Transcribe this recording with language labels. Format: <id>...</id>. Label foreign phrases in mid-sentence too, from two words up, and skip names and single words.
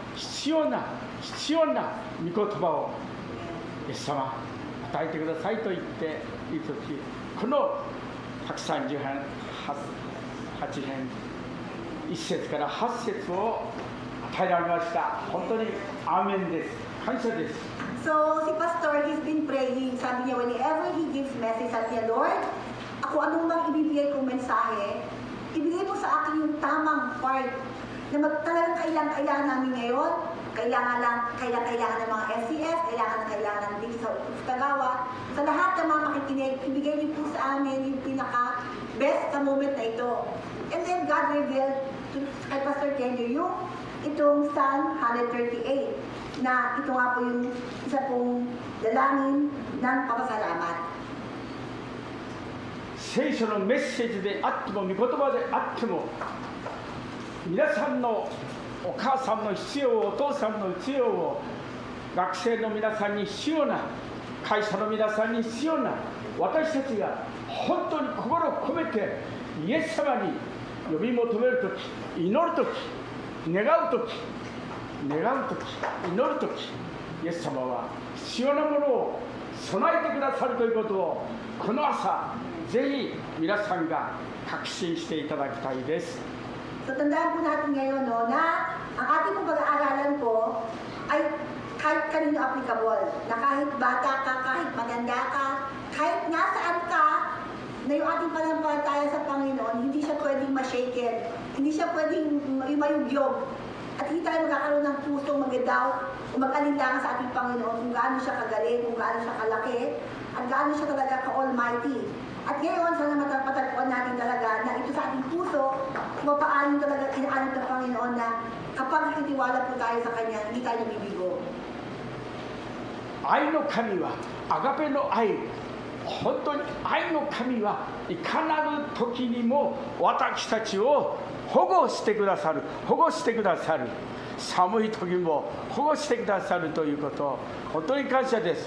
<ja>御言葉をイエス様与えてくださいと言っているとき、この138編1節から8節を与えられました。本当にアーメンです。感謝です。</ja> <tl>So, si Pastor,</tl> <en>he's been praying.</en> <tl>Sabi niya,</tl> <en>whenever he gives message,</en> <tl>sabi niya, Lord, ako anong mang ibibigay kong mensahe, ibigay mo sa akin yung tamang part na talagang kailangan namin ngayon. Kailangan ng mga SCF, kailangan ng dito sa Tagawa. Sa lahat ng mga makikinig, ibigay niyo po sa amin yung pinaka-best na moment na ito.</tl> <en>And then God revealed</en> <tl>kay Pastor Kenyo yung itong Psalm 138 na ito nga po yung isa pong dalangin ng papasalamat.</tl> <ja>聖書のメッセージであっても、御言葉であっても、皆さんのお母さんの必要を、お父さんの必要を、学生の皆さんに必要な、会社の皆さんに必要な、私たちが本当に心を込めてイエス様に呼び求めるとき、祈るとき、願うとき、祈るとき、イエス様は必要なものを備えてくださるということを、この朝ぜひ皆さんが確信していただきたいです。</ja> <tl>So, tandaan po natin ngayon no, na ang ating pong pag-aaralan po ay kahit kanino applicable. Na kahit bata ka, kahit maganda ka, kahit nasaan ka, na yung ating panampalataya sa Panginoon, hindi siya pwedeng ma-shaken, hindi siya pwedeng mayugyog. At hindi tayo magkakaroon ng pusong mag-doubt o mag-alinlangan sa ating Panginoon kung gaano siya kagaling, kung gaano siya kalaki, at gaano siya talaga ka-almighty. At ngayon, sana matagpuan natin talaga na ito sa ating puso, kung paano talaga inaalam ng Panginoon na kapag nakitiwala po tayo sa Kanya, hindi tayo nabibigo.</tl> <ja>愛の神は、アガペの愛、本当に愛の神はいかなる時にも私たちを保護してくださる、寒い時も保護してくださるということ、本当に感謝です。</ja>